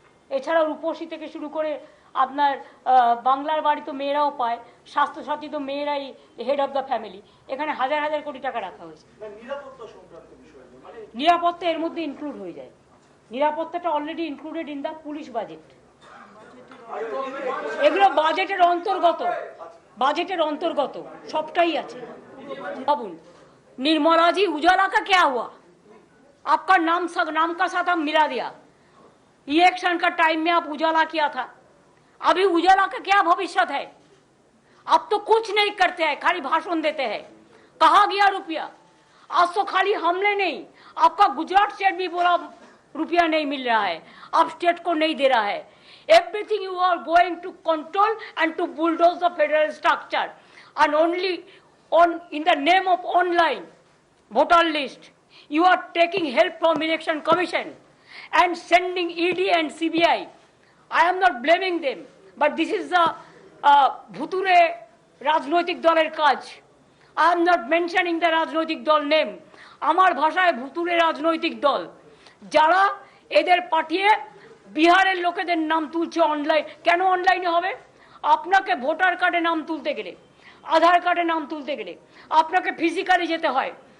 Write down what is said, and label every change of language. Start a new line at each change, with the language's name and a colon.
Bangla: এছাড়াও রূপসী থেকে শুরু করে আপনার বাংলার বাড়ি তো মেয়েরাও পায়, স্বাস্থ্যসাথী তো মেয়েরাই হেড অফ দ্য ফ্যামিলি, এখানে হাজার হাজার কোটি টাকা রাখা হয়েছে। নিরাপত্তা এর মধ্যে ইনক্লুড হয়ে যায়, নিরাপত্তাটা
English: Already included in the police budget.
Bangla: এগুলো বাজেটের অন্তর্গত, বাজেটের অন্তর্গত সবটাই আছে।
Hindi: बाबू निर्मला जी, उजाला का क्या हुआ? आपका नाम का साथ हम मिला दिया। इलेक्शन का टाइम में आप उजाला किया था, अभी उजाला का क्या भविष्य है? आप तो कुछ नहीं करते हैं, खाली भाषण देते हैं। कहाँ गया रुपया? आज तो खाली हमने नहीं, आपका गुजरात स्टेट भी बोला रुपया नहीं मिल रहा है, आप स्टेट को नहीं दे रहा है।
English: Everything you are going to control and to bulldoze the federal structure, and only in the name of online voter list you are taking help from election commission and sending ED and CBI. I am not blaming them, but this is the
Bangla: ভুতুরে রাজনৈতিক দলের কাজ।
English: I am not mentioning the
Bangla: রাজনৈতিক দল name, আমার ভাষায় ভুতুরে রাজনৈতিক দল, যারা এদের পাঠিয়ে বিহারের লোকেদের নাম তুলছে অনলাইন। কেন অনলাইনে হবে? আপনাকে ভোটার কার্ডে নাম তুলতে গেলে, আধার কার্ডে নাম তুলতে গেলে আপনাকে ফিজিক্যালি যেতে হয়।